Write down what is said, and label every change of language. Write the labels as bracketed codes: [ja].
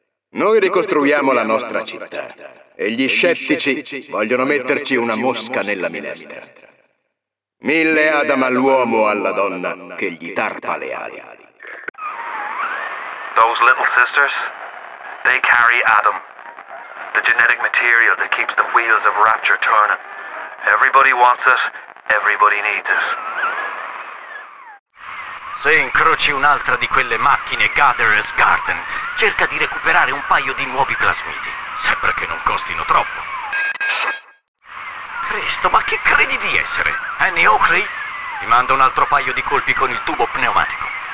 [it] Noi ricostruiamo la nostra città. E gli scettici vogliono metterci una mosca nella minestra. Mille Adam all'uomo, alla donna che gli tarpa le ali. [en] Those little sisters, they carry Adam. The genetic material that keeps the wheels of rapture turning. Everybody wants it, everybody needs it. [it] Se incroci un'altra di quelle macchine Gatherer's Garden, cerca di recuperare un paio di nuovi plasmidi. Sembra che non costino troppo. Cristo, ma chi credi di essere? Annie Oakley? Ti mando un altro paio di colpi con il tubo pneumatico.